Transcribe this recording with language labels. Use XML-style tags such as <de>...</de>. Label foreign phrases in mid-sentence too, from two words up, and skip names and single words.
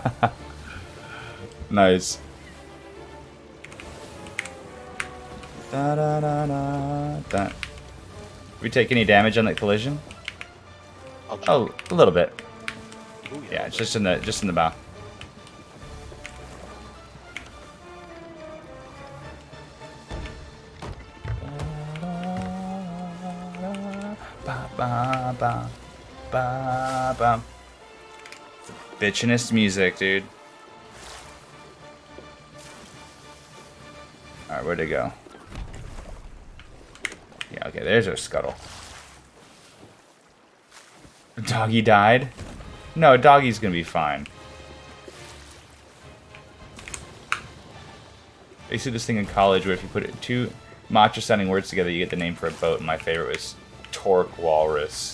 <en>Nice. Da, da, da, da, da. We take any damage on that collision? Oh, a little bit. Ooh, Yeah, it's just in the bow. Ba, ba, ba, ba, ba. Bitchinest music, dude. Alright, where'd it go? Yeah, okay, there's our scuttle. Doggy died? No, Doggy's gonna be fine. I used to do this thing in college where if you put two matcha-sounding words together, you get the name for a boat, and my favorite was Torque Walrus.</en>